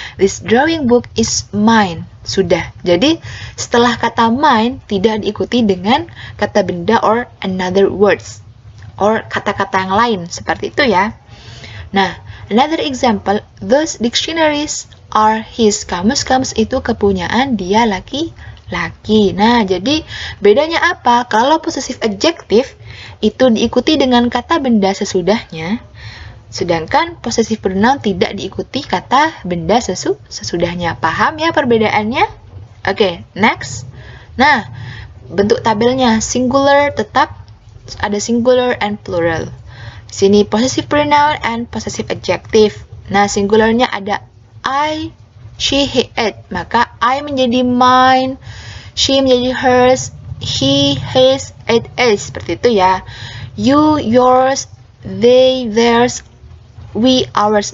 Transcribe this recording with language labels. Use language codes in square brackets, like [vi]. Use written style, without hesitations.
[en] This drawing book is mine. [id] Sudah. Jadi setelah kata mine tidak diikuti dengan kata benda [en] or another words [id] or kata-kata yang lain. Seperti itu ya. [en] Nah, another example, those dictionaries are his. [id] Kamus-kamus itu kepunyaan dia laki-laki. Nah, jadi bedanya apa? Kalau possessive adjective itu diikuti dengan kata benda sesudahnya, sedangkan possessive pronoun tidak diikuti kata benda sesudahnya. Paham ya perbedaannya? Oke, next. Nah, bentuk tabelnya singular tetap ada singular and plural. Sini possessive pronoun and possessive adjective. Nah, singularnya ada I, she, he, it. Maka I menjadi mine, she menjadi hers, he, his, it is. Seperti itu ya. [en] You, yours, they, theirs, we, ours.